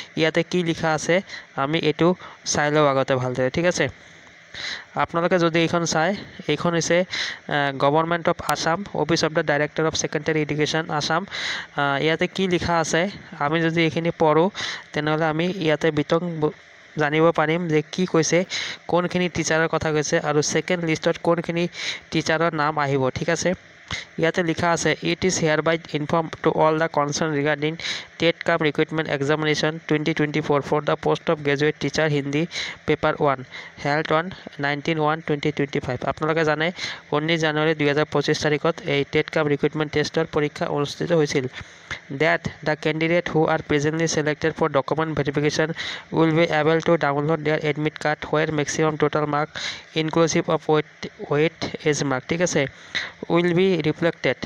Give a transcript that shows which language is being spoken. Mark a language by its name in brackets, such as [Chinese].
[Assamese] ইয়াতে কি লিখা আছে আমি এইটো চাই লওঁ আগতে ভালদৰে। ঠিক আছে, আপোনালোকে যদি এইখন চায়, এইখন হৈছে government of Assam, office of the director of secondary education Assam. ইয়াতে কি লিখা আছে আমি যদি এইখিনি পঢ়োঁ তেনেহ'লে আমি ইয়াতে বিতং জানিব পাৰিম যে কি কৈছে, কোনখিনি টিচাৰৰ কথা কৈছে আৰু ছেকেণ্ড লিষ্টত কোনখিনি টিচাৰৰ নাম আহিব। ঠিক আছে, ইয়াতে লিখা আছে [English] It is hereby inform to all the concern regarding TET cum recruitment examination 2024 for the post of graduate teacher Hindi paper 1 held on 19/1/2025। [Assamese] আপোনালোকে জানে 19 জানুৱাৰী 2025 তাৰিখত এই টেট কাম ৰিক্ৰুটমেণ্ট টেষ্টৰ পৰীক্ষা অনুষ্ঠিত হৈছিল। [English] That the candidate who are presently selected for document verification will be able to download their admit card where maximum total mark inclusive of weight age mark, [Assamese] ঠিক আছে, [English] will be reflected.